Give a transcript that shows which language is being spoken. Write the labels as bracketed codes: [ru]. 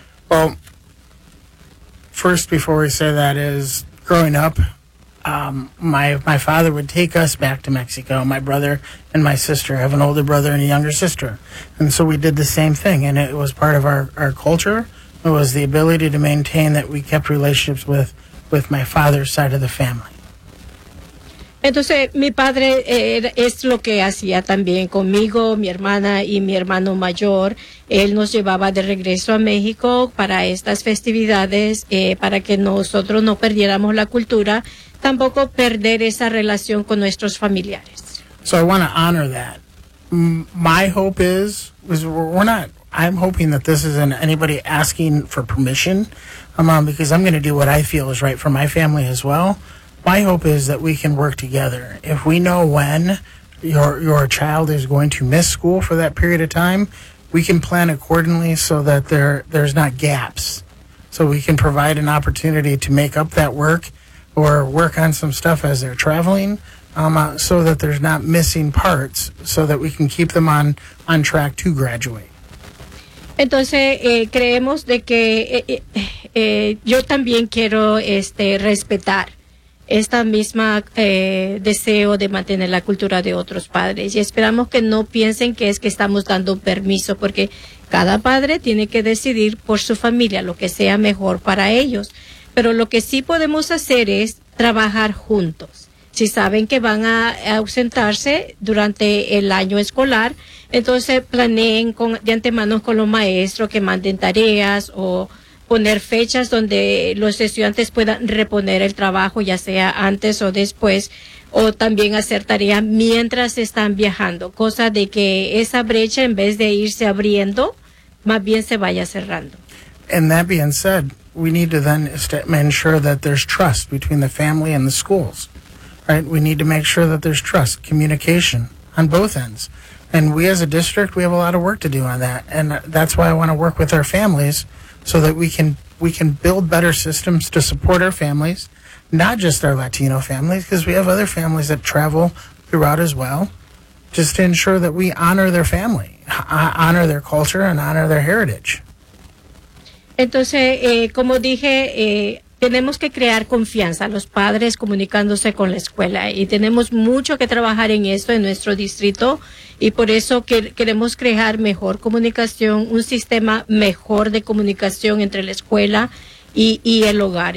[en] Well, first, before we say that, is growing up, my father would take us back to Mexico. My brother and my sister, I have an older brother and a younger sister, and so we did the same thing, and it was part of our culture. It was the ability to maintain that we kept relationships with my father's side of the family. [es] Entonces, mi padre es lo que hacía también conmigo, mi hermana y mi hermano mayor. Él nos llevaba de regreso a México para estas festividades, para que nosotros no perdiéramos la cultura, tampoco perder esa relación con nuestros familiares. [en] So I want to honor that. My hope is we're not. I'm hoping that this isn't anybody asking for permission, because I'm going to do what I feel is right for my family as well. My hope is that we can work together. If we know when your child is going to miss school for that period of time, we can plan accordingly so that there's not gaps. So we can provide an opportunity to make up that work or work on some stuff as they're traveling, so that there's not missing parts, so that we can keep them on track to graduate. [es] Entonces, creemos de que yo también quiero respetar esta misma deseo de mantener la cultura de otros padres. Y esperamos que no piensen que es que estamos dando permiso, porque cada padre tiene que decidir por su familia lo que sea mejor para ellos. Pero lo que sí podemos hacer es trabajar juntos. Si saben que van a ausentarse durante el año escolar, entonces planeen de antemano con los maestros que manden tareas o poner fechas donde los estudiantes puedan reponer el trabajo, ya sea antes o después, o también hacer tareas mientras están viajando, cosa de que esa brecha, en vez de irse abriendo, más bien se vaya cerrando. [en] And that being said, we need to then ensure that there's trust between the family and the schools. Right, we need to make sure that there's trust, communication on both ends. And we as a district, we have a lot of work to do on that. And that's why I want to work with our families so that we can build better systems to support our families, not just our Latino families, because we have other families that travel throughout as well, just to ensure that we honor their family, honor their culture, and honor their heritage. [es] Entonces, como dije, tenemos que crear confianza, los padres comunicándose con la escuela, y tenemos mucho que trabajar en esto en nuestro distrito, y por eso queremos crear mejor comunicación, un sistema mejor de comunicación entre la escuela y el hogar.